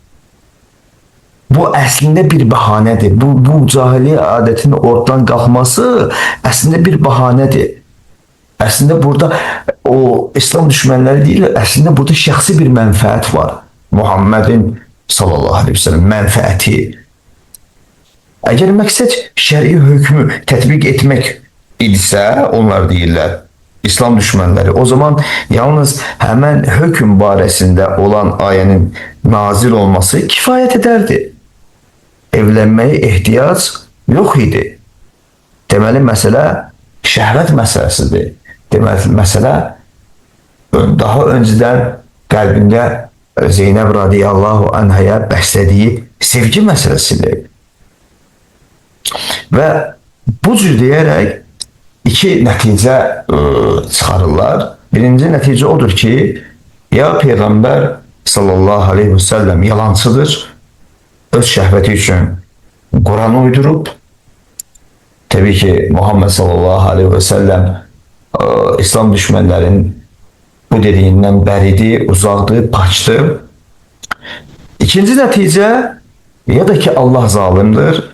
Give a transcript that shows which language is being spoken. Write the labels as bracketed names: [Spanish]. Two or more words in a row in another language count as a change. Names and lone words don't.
[Turkish] Bu aslında bir bahanedir. Bu cahiliye adetinin ortadan kalkması aslında bir bahanedir. Aslında burada o İslam düşmanları değil, aslında burada şəxsi bir mənfəət var. [Azerbaijani] Muhammed'in [Arabic] sallallahu aleyhi ve sellem [Azerbaijani] mənfəəti. Eğer məqsəd şəri hükmü tətbiq etmək idisə, onlar deyirlər, İslam düşmanları, o zaman yalnız hemen hüküm barəsində olan ayənin nazil olması kifayət edərdi. Evlənməyə ehtiyac yox idi. Deməli, məsələ şəhvət məsələsidir. Deməli, məsələ daha öncədən qəlbində Zeynəb [Arabic] radiyallahu anhaya [Azerbaijani] bəslədiyi sevgi məsələsidir. Və bu cür deyərək iki nəticə çıxarırlar. Birinci nəticə odur ki, ya Peyğəmbər [Arabic] sallallahu aleyhi ve sellem [Azerbaijani] yalancıdır, öz şəhvəti üçün Kur'an'ı uydurub. Tabii ki Muhammed [Arabic] sallallahu aleyhi ve sellem [Azerbaijani] İslam düşmanların bu dediğinden bəridir, uzaqdır, paçdır. İkinci nəticə ya da ki Allah zalimdir.